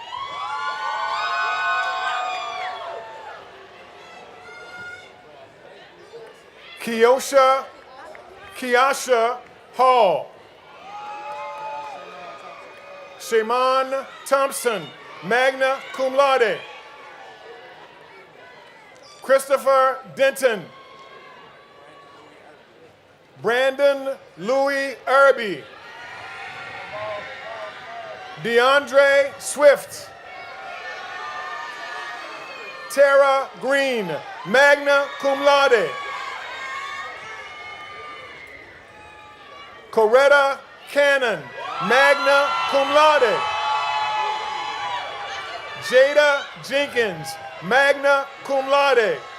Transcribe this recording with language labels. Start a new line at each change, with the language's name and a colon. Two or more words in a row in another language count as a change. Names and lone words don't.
English: Kiasha Hall. Shaman Thompson,
Latin: magna cum laude.
English: Christopher Denton. Brandon Louis Irby. DeAndre Swift. Tara Green,
Latin: magna cum laude.
English: Coretta Cannon,
Latin: magna cum laude.
English: Jada Jenkins,
Latin: magna cum laude.